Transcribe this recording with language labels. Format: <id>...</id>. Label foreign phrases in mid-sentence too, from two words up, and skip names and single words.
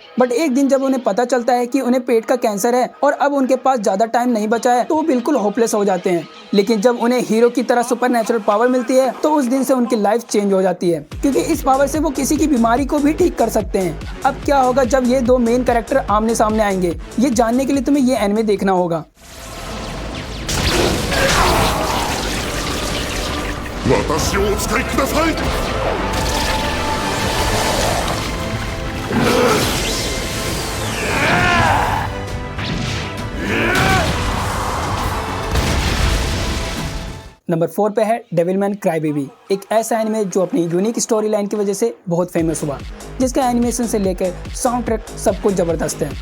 <hi>बट एक दिन जब उन्हें पता चलता है कि उन्हें पेट का कैंसर है और अब उनके पास ज़्यादा टाइम नहीं बचा है तो वो बिल्कुल होपलेस हो जाते हैं। लेकिन जब उन्हें हीरो की तरह</hi> <en>supernatural power</en> <hi>मिलती है तो उस दिन से उनकी लाइफ चेंज हो जाती है क्योंकि इस पावर से वो किसी की बीमारी को भी ठीक कर सकते हैं। अब क्या होगा जब ये दो</hi> <en>main character</en> <hi>आमने सामने आएंगे, ये जानने के लिए तुम्हें ये एनिमे देखना होगा।</hi> <ja>私をお使いください。</ja> <hi>नंबर 4 पे है डेविलमैन क्राईबेबी, एक ऐसा एनिमे जो अपनी</hi> <en>unique story line</en> <hi>की वजह से बहुत फेमस हुआ, जिसका एनिमेशन से लेकर</hi> <en>sound track</en> <hi>सब कुछ ज़बरदस्त है।</hi>